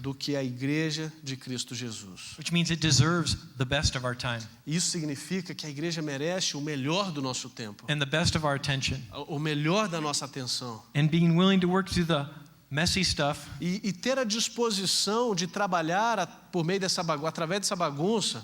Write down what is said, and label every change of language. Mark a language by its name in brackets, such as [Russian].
[Portuguese] do que a igreja de Cristo Jesus. [English] which means it deserves the best of our time [Portuguese] Isso significa que a igreja merece o melhor do nosso tempo, [English] and the best of our attention, [Portuguese] o melhor da nossa atenção. [English] and being willing to work through the messy stuff [Portuguese] E ter a disposição de trabalhar por meio dessa através dessa bagunça,